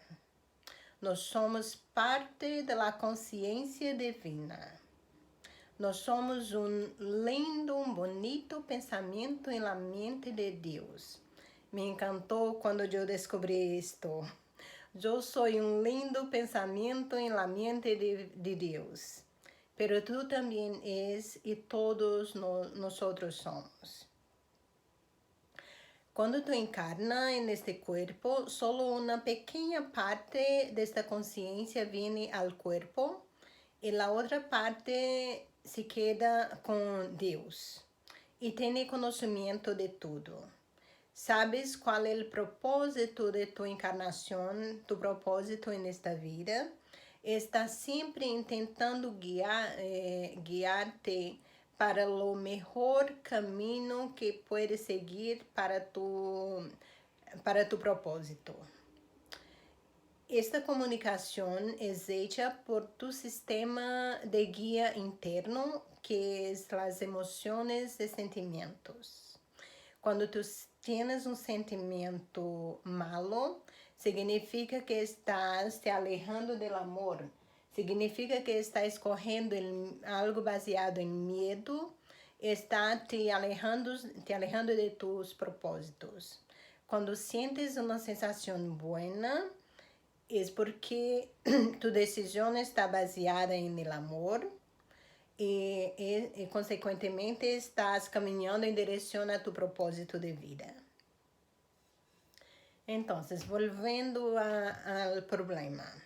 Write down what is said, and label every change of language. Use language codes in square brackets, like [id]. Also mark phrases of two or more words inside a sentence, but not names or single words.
[pt] Nós somos parte da consciência divina. Nós somos um lindo, bonito pensamento na mente de Deus. Me encantou quando eu descobri isto. Eu sou um lindo pensamento na mente de Deus. [es] Pero tú también és y todos nosotros somos. Cuando tú encarnas en este cuerpo, solo una pequeña parte de esta conciencia viene al cuerpo y la otra parte se queda con Dios y tiene conocimiento de todo. ¿Sabes cuál es el propósito de tu encarnación, tu propósito en esta vida? [pt] Está sempre tentando guiar-te para o melhor caminho que [es] puedes seguir [pt] para tu propósito. Esta comunicação é [es] hecha por tu [pt] sistema de guia interno, que é as emoções e sentimentos. Quando [es] tu tienes [pt] um sentimento malo, significa que estás te alejando do amor. Significa que estás escorrendo em algo baseado em medo, está te [es] alejando de tus propósitos. [pt] Quando sientes uma sensação boa, é porque tu decisão está baseada em el amor e consequentemente estás caminhando em direção a tu propósito de vida. Então, voltando ao problema.